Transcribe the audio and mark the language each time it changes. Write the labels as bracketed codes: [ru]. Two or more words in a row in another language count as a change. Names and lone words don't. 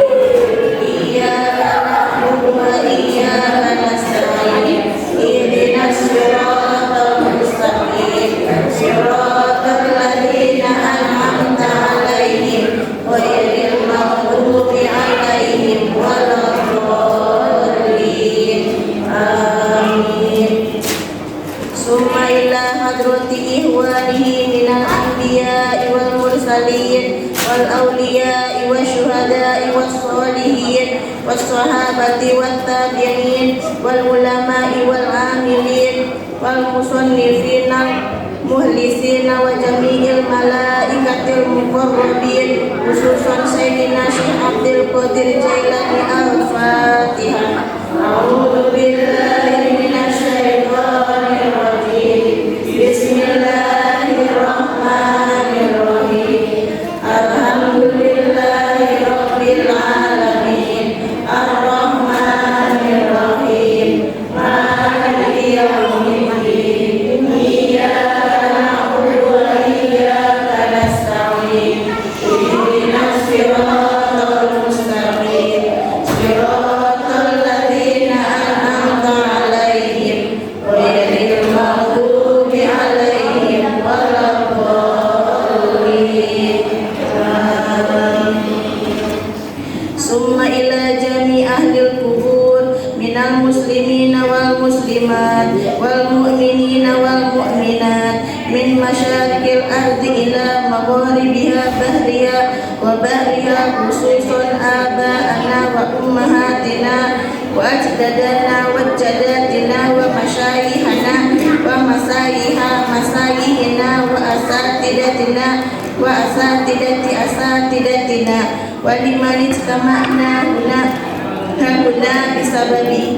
[ar] إياك نعبد وإياك نستعين. اهدنا الصراط المستقيم. صراط الذين أنعمت عليهم غير المغضوب عليهم ولا الضالين. Amin. ثم إلى حضرة إخوانه من الأنبياء والمرسلين والأولياء والشهداء والصالحين والصحابة والتابعين والعلماء والعاملين والمصنفين مخلصين وجميع الملائكة المقربين خصوصا سيدنا الشيخ عبد القادر الجيلاني. Al-Fatihah. أعوذ بالله من الشيطان الرجيم. Bismillahirrahmanirrahim. الحمد لله رب العالمين. الرحمن الرحيم. مالك يوم الدين. إياك نعبد وإياك نستعين. اهدنا الصراط المستقيم. صراط الذين أنعمت عليهم غير المغضوب عليهم ولا الضالين. ثم إلى جميع أهل القبور من المسلمين والمسلمات وال مؤمنين والمؤمنات من مشارق الأرض إلى مغاربها بحريا وبحريا خصوصا آبائنا وأمهاتنا وأجدادنا وجداتنا ومشايخنا ومشايخنا وأساتذتنا وأساتذة أساتذتنا ولمن استمعنا هنا بسبب.